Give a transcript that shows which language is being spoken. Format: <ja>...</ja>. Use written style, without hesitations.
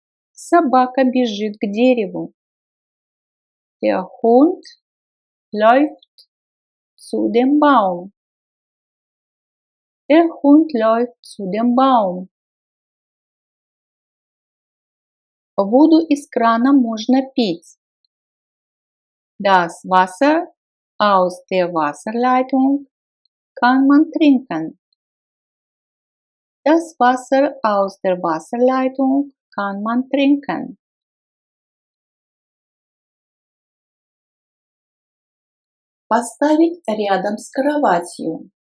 <ru>Собака бежит к дереву.</ru> <de>Der Hund läuft zu dem Baum. Der Hund läuft zu dem Baum.</de> <ru>Воду из крана можно пить.</ru> <de>Das Wasser aus der Wasserleitung kann man trinken. Das Wasser aus der Wasserleitung kann man trinken.</de> <ru>Поставить рядом с кроватью.</ru>